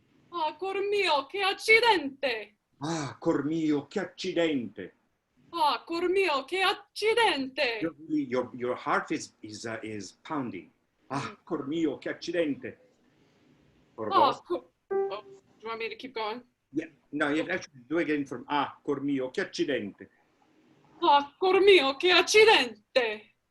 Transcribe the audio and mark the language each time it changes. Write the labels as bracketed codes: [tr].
[it] Ah, cor mio, che accidente! Ah, cor mio, che accidente! Ah, cor mio, che accidente! [en] Your heart is pounding. [it] Ah, cor mio, che accidente! [en] For Ah, both. oh, do you want me to keep going? Yeah, no, you actually do again from [it] cor mio, che accidente. Ah, cor mio, che accidente!